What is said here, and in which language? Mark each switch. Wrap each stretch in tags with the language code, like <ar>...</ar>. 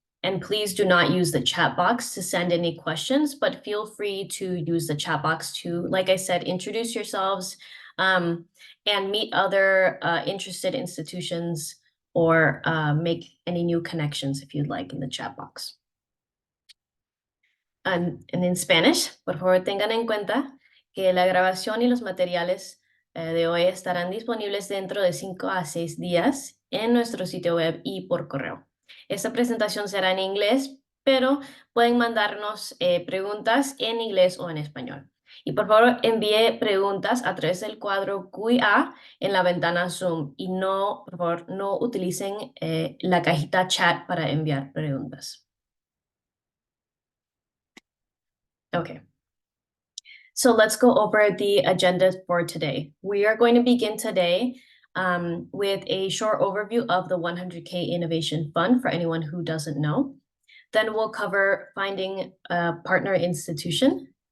<en>And please do not use the chat box to send any questions, but feel free to use the chat box to, like I said, introduce yourselves and meet other interested institutions or make any new connections if you'd like in the chat box. And in Spanish,</en> <es>por favor tengan en cuenta que la grabación y los materiales de hoy estarán disponibles dentro de 5 a 6 días en nuestro sitio web y por correo. Esta presentación será en inglés, pero pueden mandarnos preguntas en inglés o en español. Y por favor envíe preguntas a través del cuadro Q&A en la ventana Zoom y no, por favor, no utilicen la cajita chat para enviar preguntas.</es> <en>Okay. So let's go over the agenda for today. We are going to begin today with a short overview of the 100K Innovation Fund for anyone who doesn't know. Then we'll cover finding a partner institution.</en>